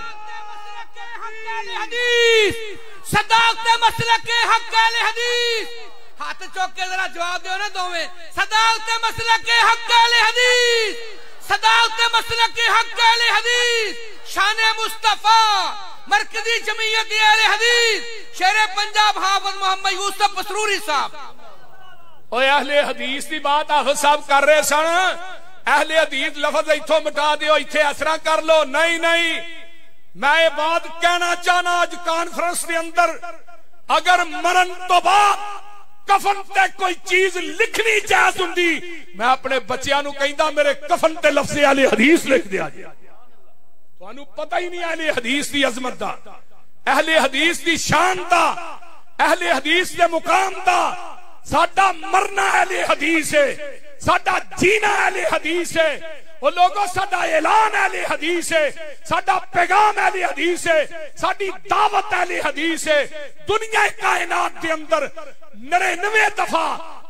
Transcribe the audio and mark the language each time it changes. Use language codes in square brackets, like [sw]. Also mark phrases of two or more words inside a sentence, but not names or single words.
[pa] صداقت مسلک حق اہل حدیث, ہاتھ چوک کے ذرا جواب دیو نا دوویں. صداقت مسلک حق اہل حدیث, صداقت مسلک حق اہل حدیث, شان مصطفیٰ مرکزی جمعیت اہل حدیث, شیر پنجاب حافظ محمد یوسف مسروری صاحب. اوے اہل حدیث دی بات حافظ صاحب کر رہے سن. اہل حدیث لفظ ایتھوں مٹا دیو, ایتھے اسرا کر لو. نہیں نہیں, میں یہ بات کہنا چاہنا آج کانفرنس کے اندر, اگر مرن تو بعد کفن تے کوئی چیز لکھنی جائز ہوندی, میں اپنے بچیاں نو کہندا میرے کفن تے لفظ اہل حدیث لکھ دیا جائے. تانوں پتہ ہی نہیں اہل حدیث دی عظمت دا, اہل حدیث دی شان دا, اہل حدیث دے مقام دا. ساڈا مرنا اہل حدیث ہے, ساڈا جینا اہل حدیث ہے. وہ لوگوں ساڈا اعلان اہل حدیث ہے, ساڈا پیغام اہل حدیث ہے, ساڈی دعوت اہل حدیث ہے. دنیا کائنات دے اندر 99 دفعہ